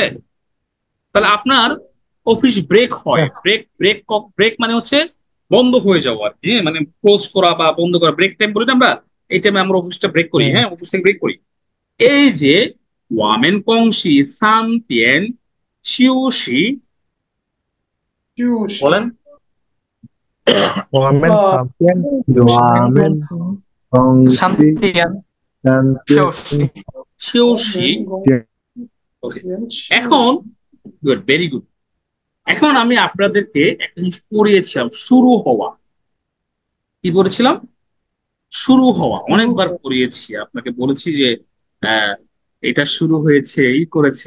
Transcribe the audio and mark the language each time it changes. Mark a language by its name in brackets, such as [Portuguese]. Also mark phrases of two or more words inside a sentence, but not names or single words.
[Bangla] তাহলে আপনার অফিস ব্রেক হয়, ব্রেক ব্রেক ব্রেক মানে হচ্ছে বন্ধ হয়ে যাওয়া আর কি, হ্যাঁ, মানে ক্লোজ করা বা বন্ধ করা, [English] break time [Bangla] বলি না আমরা, এই টাইমে আমরা অফিসটা ব্রেক করি, হ্যাঁ, অফিস থেকে ব্রেক করি। এই যে [Chinese] 我们公司三天休息, চিউশি [Bangla] বলেন। [Chinese] 我们旁边我们公司 শান্তিয়ান 三 শিওশি 天 [Bangla] শিউশি, ওকে। এখন গুড, [English] very good. [Bangla] এখন আমি আপনাদেরকে একটা জিনিস পড়িয়েছিলাম, শুরু হওয়া। কি বলেছিলাম? শুরু হওয়া অনেকবার পড়িয়েছি, আপনাকে বলেছি যে আহ, এটা শুরু হয়েছে, এই করেছে।